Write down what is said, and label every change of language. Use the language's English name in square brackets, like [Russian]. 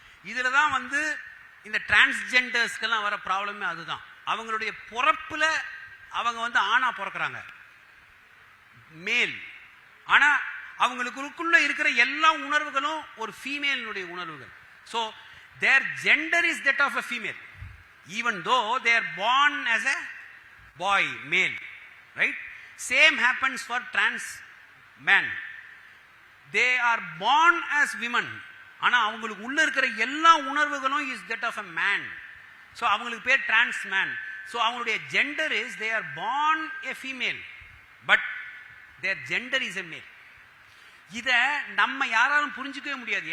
[Tamil] இதுல தான் வந்து இந்த டிரான்ஸ்ஜெண்டர்ஸ்க்கெல்லாம் வர ப்ராப்ளமே அதுதான். அவங்களுடைய பிறப்புல அவங்க வந்து ஆணா பிறக்கிறாங்க, மேல். ஆனா அவங்களுக்குள்ள இருக்கிற எல்லா உணர்வுகளும் ஒரு ஃபீமேலினுடைய உணர்வுகள். So [English] their gender is that of a female. even though they are born as a boy, male, right? Same happens for trans men. They are born as women. [Tamil] ஆனா அவங்களுக்கு உள்ள இருக்கிற எல்லா உணர்வுகளும் [English] is that of a man. So [Tamil] அவங்களுக்கு பேர் [English] trans man. So [Tamil] அவங்களுடைய [English] gender is they are born a female, but their gender is a male. [Tamil] இத நம்ம யாராலும் புரிஞ்சிக்கவே முடியாது.